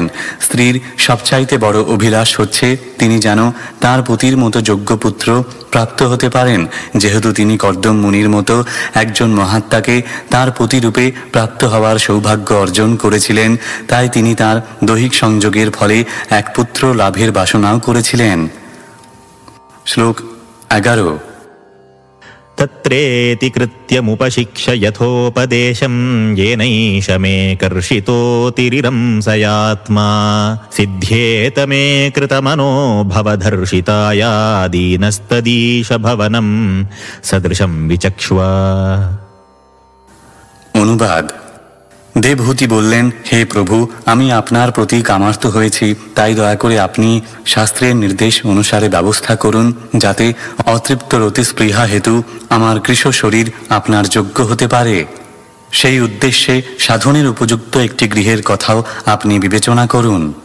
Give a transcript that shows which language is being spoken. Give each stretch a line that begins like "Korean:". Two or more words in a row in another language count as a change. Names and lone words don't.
Bangla: স্ত্রীর সবচাইতে বড় অভিলাষ হচ্ছে তিনি যেন তার পতির মতো যোগ্য পুত্র প্রাপ্ত হতে পারেন। যেহেতু তিনি কর্দম মুনির মতো একজন মহাত্মাকে তার পতিরূপে প্রাপ্ত হওয়ার সৌভাগ্য অর্জন করেছিলেন, তাই তিনি তার দৈহিক সংযোগের ফলে এক পুত্র লাভের বাসনাও করেছিলেন। শ্লোক 11।
Sanskrit: तत्रेति कृत्यमुपशिक्ष्य यथोपदेशं येनैष मे कर्षितोतिरिरंसयात्मा सिद्ध्येत मे कृतमनो भवधर्षिताया दीनस्तदीश भवनं सदृशं विचक्ष्वा।
Bangla: অনুবাদ। দেবহূতি বললেন, হে প্রভু, আমি আপনার প্রতি কামার্ত হয়েছি, তাই দয়া করে আপনি শাস্ত্রের নির্দেশ অনুসারে ব্যবস্থা করুন, যাতে অতৃপ্ত রতিস্পৃহা হেতু আমার কৃশ শরীর আপনার যোগ্য হতে পারে। সেই উদ্দেশ্যে সাধনের উপযুক্ত একটি গৃহের কথাও আপনি বিবেচনা করুন।